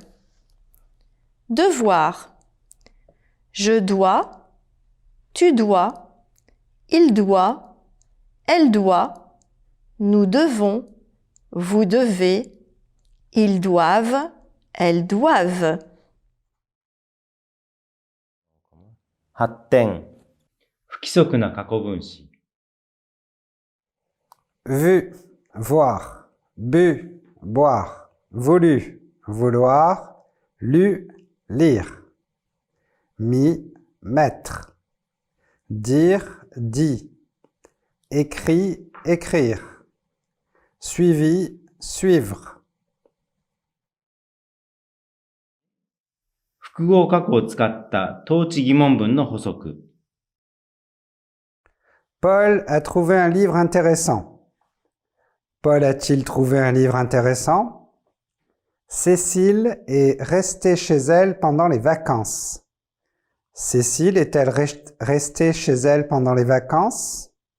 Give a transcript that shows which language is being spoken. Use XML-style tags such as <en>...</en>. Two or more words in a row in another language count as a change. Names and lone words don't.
<fr>Devoir. Je dois, tu dois, il doit, elle doit, nous devons, vous devez, ils doivent, elles doivent.</fr> <ja>発展。不規則な過去分詞。</ja> <fr>vu, voir, bu, boire, voulu, vouloir, lu, lire, mis, mettre, dire, dit, écrit, écrire, suivi, suivre.</fr> <ja>複合過去を使った統治疑問文の補足。</ja> <fr>Paul a trouvé un livre intéressant. Paul a-t-il trouvé un livre intéressant? Cécile est restée chez elle pendant les vacances. Cécile est-elle restée chez elle pendant les vacances?</fr>